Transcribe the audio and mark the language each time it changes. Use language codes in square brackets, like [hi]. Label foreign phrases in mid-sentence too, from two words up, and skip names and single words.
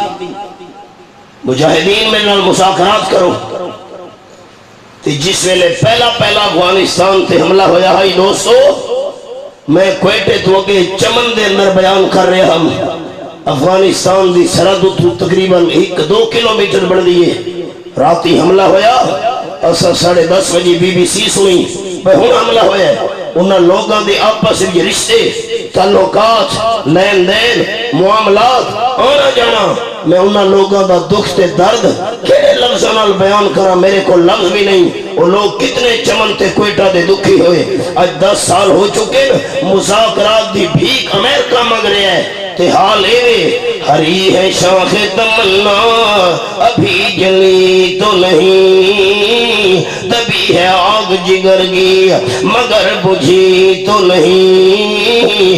[pa] مجاہدین میں نال مذاکرات کرو. تے جس ویلے پہلا افغانستان تے حملہ ہویا ہے دوستو میں کوئٹے تو اگے چمن دے اندر بیان کر رہے ہم. افغانستان دی سرحد تو تقریباً 1-2 کلومیٹر بڑھ دیئے. راتی حملہ ہویا اسا 10:30 بجے BBC سنی پہ ہون حملہ ہویا ہے. انہاں لوگاں دے آپس یہ رشتے تعلقات لین دین معاملات آنا جانا میں انہاں لوگاں دا دکھ تے درد کہے لفظاں نال بیان کرا میرے کو لفظ بھی نہیں. وہ لوگ کتنے چمن تے کوئٹہ دے دکھی ہوئے. آج 10 سال ہو چکے مذاکرات دی بھیک امریکہ مانگ رہے ہیں تے حال اے [ur] ہری ہے شاخ تمنا ابھی جلی تو نہیں تبھی ہے آگ جگر کی مگر بجھی تو نہیں.